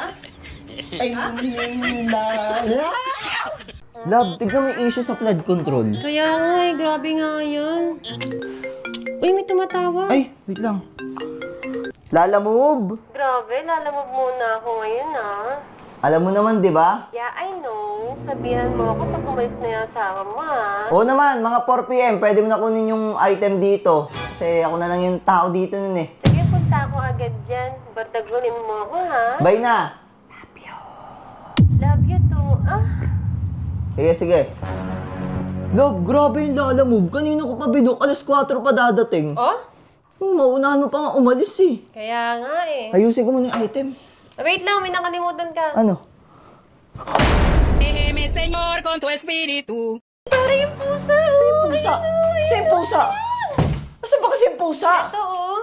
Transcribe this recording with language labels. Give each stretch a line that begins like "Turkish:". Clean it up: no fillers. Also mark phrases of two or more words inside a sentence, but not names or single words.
Filipino: Ay, Love, tignan mo yung issue sa
English: flood control.
Filipino: Kaya nga eh, grabe nga yan. Uy, may tumatawa. Ay, wait lang. Lala move. Grabe, lalamog muna ako ngayon ah. Alam mo naman, di ba?
English: Yeah, I know.
Filipino: Sabihan mo ako pag umalis na yung asawa mo ah. Oo naman, mga 4 PM, pwede mo na kunin yung item dito. Kasi ako na lang yung tao dito nun eh. Sige, punta ako agad dyan. Bardagunin mo ako ha. Bye na.
English: Love you too. Ah,
Filipino: Sige, sige. Love, grabe yung Lala move. Kanina ko pa binok, alas 4 pa dadating. oh? Maunahan mo pa nga umalis eh. Kaya nga eh. Ayusin ko muna yung item. Wait lang, may nakalimutan ka. Ano?
Spanish: Déjeme, Señor, con tu espíritu.
Filipino: Tara yung pusa. Pusa! Kasi yung pusa! Asan ba kasi yung pusa? Ito